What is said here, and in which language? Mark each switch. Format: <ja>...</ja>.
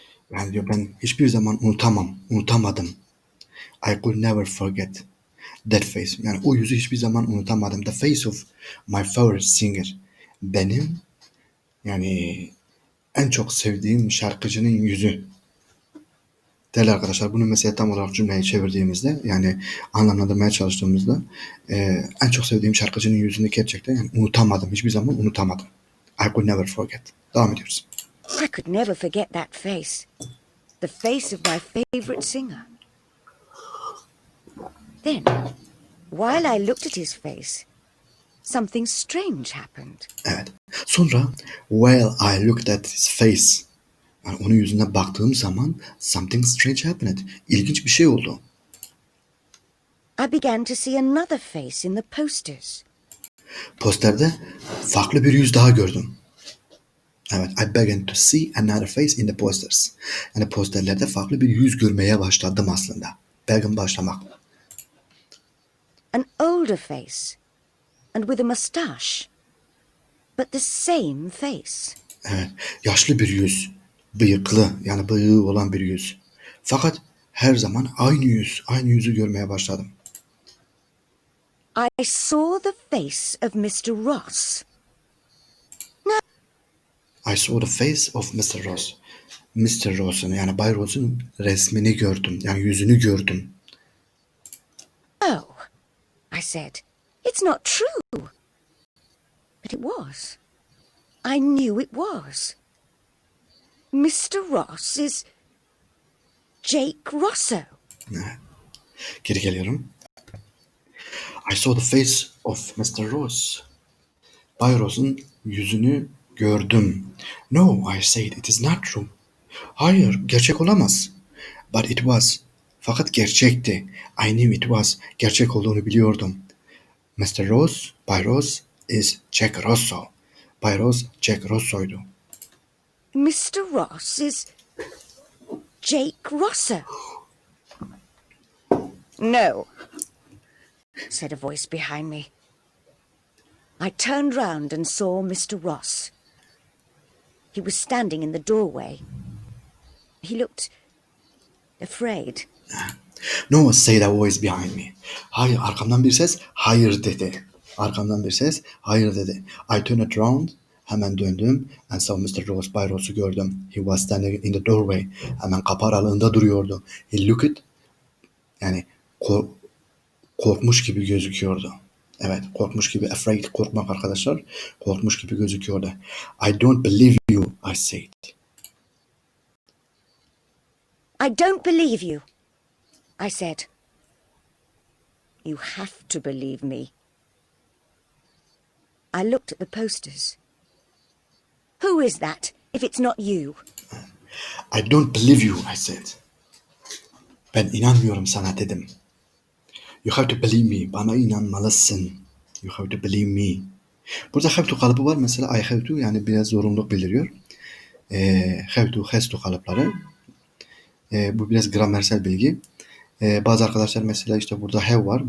<tr>Yani diyor ben hiçbir zaman unutamadım.</tr> <en>I could never forget that face.</en> <tr>Yani o yüzü hiçbir zaman unutamadım.</tr> <en>The face of my favorite singer.</en> <tr>Benim yani en çok sevdiğim şarkıcının yüzü. Değerli arkadaşlar, bunu mesela tam olarak cümleye çevirdiğimizde, yani anlamlandırmaya çalıştığımızda en çok sevdiğim şarkıcının yüzünü gerçekten yani unutamadım. Hiçbir zaman unutamadım.</tr> <en>I could never forget.</en> <tr>Devam ediyoruz.</tr> <en>I could never forget that face. The face of my favorite singer. Then, while I looked at his face, something strange happened.</en> <tr>Evet. Sonra</tr> <en>while I looked at his face,</en> <tr>yani onun yüzüne baktığım zaman</tr> <en>something strange happened.</en> <tr>İlginç bir şey oldu.</tr> <en>I began to see another face in the posters.</en> <tr>Posterde farklı bir yüz daha gördüm.</tr> <en>Evet, I began to see another face in the posters.</en> <tr>Yani posterlerde farklı bir yüz görmeye başladım aslında. Began, başlamak.</tr> <en>An older face, and with a moustache, but the same face.</en> <tr>Evet, yaşlı bir yüz, bıyıklı, yani bıyığı olan bir yüz. Fakat her zaman aynı yüz, aynı yüzü görmeye başladım.</tr> <en>I saw the face of Mr. Ross. I saw the face of Mr. Ross. Mr.</en> <tr>Ross'un, yani Bay Ross'un resmini gördüm, yani yüzünü gördüm.</tr> <en>Oh, I said, it's not true. But it was. I knew it was. Mr. Ross is Jake Rosso. Evet.</en> <tr>Geri geliyorum.</tr> <en>I saw the face of Mr. Ross.</en> <tr>Bay Ross'un yüzünü gördüm.</tr> <en>No, I said, it is not true.</en> <tr>Hayır, gerçek olamaz.</tr> <en>But it was.</en> <tr>Fakat gerçekti.</tr> <en>I knew it was.</en> <tr>Gerçek olduğunu biliyordum.</tr> <en>Mr. Ross, Bay Ross is Jack Rosso.</en> <tr>Bay Ross, Jack Rosso'ydu.</tr> <en>Mr. Ross is Jake Rosso. No, said a voice behind me. I turned round and saw Mr. Ross. He was standing in the doorway. He looked afraid. No one said a voice behind me.</en> <tr>Hayır, arkamdan bir ses hayır dedi. Arkamdan bir ses hayır dedi.</tr> <en>I turned around,</en> <tr>hemen döndüm</tr> <en>and saw Mr. Ross,</en> <tr>Bay Ross'u gördüm.</tr> <en>He was standing in the doorway.</en> <tr>Hemen kapı aralığında duruyordu.</tr> <en>He looked,</en> <tr>yani korkmuş gibi gözüküyordu. Evet, korkmuş gibi, afraid, korkmak arkadaşlar. Korkmuş gibi gözüküyordu.</tr> <en>I don't believe you, I said. I don't believe you, I said. You have to believe me. I looked at the posters. Who is that, if it's not you? I don't believe you, I said.</en> <tr>Ben inanmıyorum sana dedim.</tr> <en>You have to believe me.</en> <tr>Bana inanmalısın.</tr> <en>You have to believe me.</en> <tr>Burada have to kalıbı var. Mesela I have to, yani biraz zorunluluk bildiriyor. Have to, has to kalıpları. Bu biraz gramersel bilgi. Bazı arkadaşlar mesela işte burada have var.</tr>